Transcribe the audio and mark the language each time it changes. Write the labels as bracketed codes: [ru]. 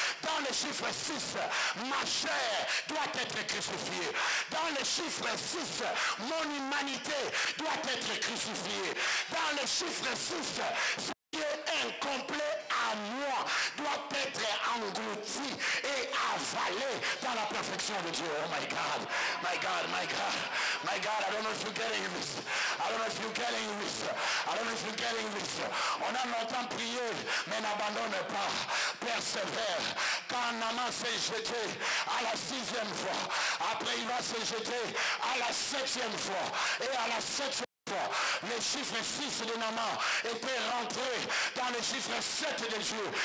[fr] Dans le chiffre 6, ma chair doit être crucifiée. Dans le chiffre 6, mon humanité doit être crucifiée. Dans le chiffre 6, ce qui est incomplet à moi doit être englouti et avalé dans la perfection de Dieu. [en] Oh my God, my God, my God, my God, I don't know if you're getting this. I don't know if you're getting this. I don't know if you're getting this. [fr] On a longtemps prié, mais n'abandonne pas. Persévère. Quand Naaman s'est jeté à la 6e fois, après il va se jeter à la 7e fois. Et à la 7e le chiffre 6 de Naaman était rentré dans le chiffre 7 de Dieu.